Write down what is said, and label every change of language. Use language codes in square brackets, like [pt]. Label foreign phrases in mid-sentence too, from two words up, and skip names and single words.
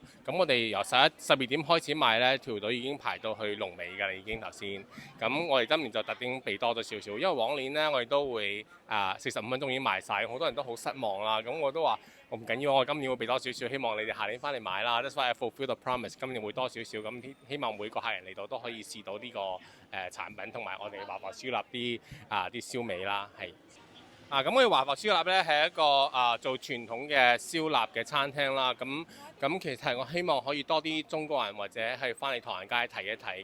[yue] 咁我哋由12點開始賣呢，條隊已經排到去龍尾㗎啦，已經頭先。咁我哋今年就特登備多咗少少，因為往年呢，我哋都會45分鐘已經賣晒，好多人都好失望啦。咁我都話我唔緊要，我今年會備多少少，希望你哋下年翻嚟買啦。 [en] That's why I fulfill the promise， [yue] 今年會多少少咁，希望每個客人嚟到都可以試到呢個產品，同埋我哋華埠燒臘啲燒味啦，係。咁我哋華埠燒臘咧係一個做傳統嘅燒臘嘅餐廳啦。咁其實我希望可以多啲中國人或者係翻嚟唐人街睇一睇。